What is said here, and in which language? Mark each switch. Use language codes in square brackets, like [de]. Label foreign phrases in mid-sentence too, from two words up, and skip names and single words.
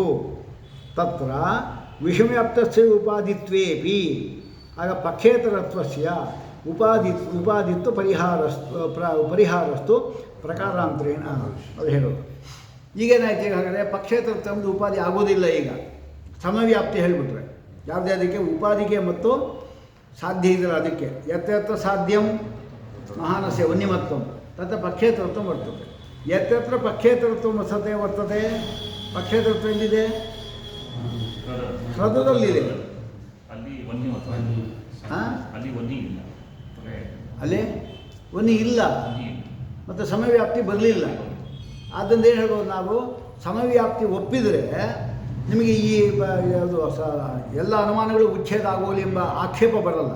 [sa] ತತ್ರ ವಿಷಮವ್ಯಾಪ್ತಸ್ಯ ಉಪಾಧಿತ್ವೇಪಿ ಆಗ ಪಕ್ಷೇತರತ್ವಸ್ಯ ಉಪಾಧಿತ್ವ ಪರಿಹಾರಸ್ತು ಪ್ರಕಾರಾಂತರೇಣ [kn] ಅದು ಹೇಳೋದು. ಈಗೇನಾಯ್ತು? ಈಗ ಹಾಗಾದರೆ ಪಕ್ಷೇತರತ್ವ ಒಂದು ಉಪಾಧಿ ಆಗೋದಿಲ್ಲ. ಈಗ ಸಮವ್ಯಾಪ್ತಿ ಹೇಳಿಬಿಟ್ರೆ ಯಾವುದಕ್ಕೆ? ಉಪಾಧಿಗೆ ಮತ್ತು ಸಾಧ್ಯ ಇದೆಯಲ್ಲ ಅದಕ್ಕೆ. [sa] ಯತ್ರ ಸಾಧ್ಯಂ ಮಹಾನಸ್ಯ ವನ್ಯಮತ್ವಂ ತತ್ರ ಪಕ್ಷೇತರತ್ವ ವರ್ತದೆ. ಯತ್ರ ಪಕ್ಷೇತರತ್ವ ವರ್ತತೆ. [kn] ಪಕ್ಷೇತರತ್ವ ಎಲ್ಲಿದೆ? ಹೃದಯದಲ್ಲಿದೆ. ಅಲ್ಲಿ ವನ್ನಿ ಇಲ್ಲ ಮತ್ತು ಸಮವ್ಯಾಪ್ತಿ ಬರಲಿಲ್ಲ. ಆದ್ದರಿಂದ ಏನು ಹೇಳ್ಬೋದು ನಾವು, ಸಮವ್ಯಾಪ್ತಿ ಒಪ್ಪಿದರೆ ನಿಮಗೆ ಈ ಯಾವುದು ಎಲ್ಲ ಅನುಮಾನಗಳು ಉಚ್ಛೇದ ಆಗೋಲಿ ಎಂಬ ಆಕ್ಷೇಪ ಬರಲ್ಲ.